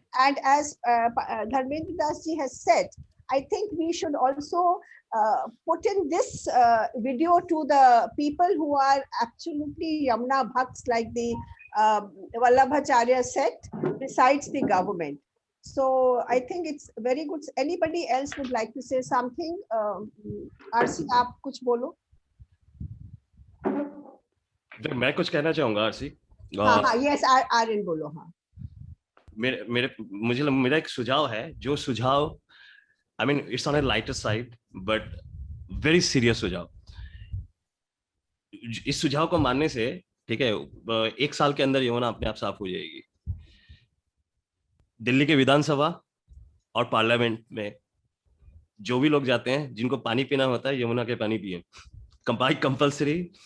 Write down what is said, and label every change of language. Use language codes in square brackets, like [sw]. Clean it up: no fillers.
[en] And as Dharmendra Das ji has said, I think we should also put in this video to the people who are absolutely Yamuna Bhakts, like the Vallabhacharya sect, besides the government. So I think it's very good. Anybody else would like to say something? [hi] RC, आप कुछ बोलो। मैं कुछ कहना चाहूंगा RC. हाँ, yes, Aryan बोलो। हाँ, मेरा एक सुझाव है, जो सुझाव [en] I mean it's on a lighter side but very serious [hi] सुझाव। इस सुझाव को मानने से, ठीक है, 1 साल के अंदर यमुना अपने आप साफ हो जाएगी। दिल्ली के विधानसभा और पार्लियामेंट में जो भी लोग जाते हैं, जिनको पानी पीना होता है, यमुना के पानी पिए, कंपल्सरी।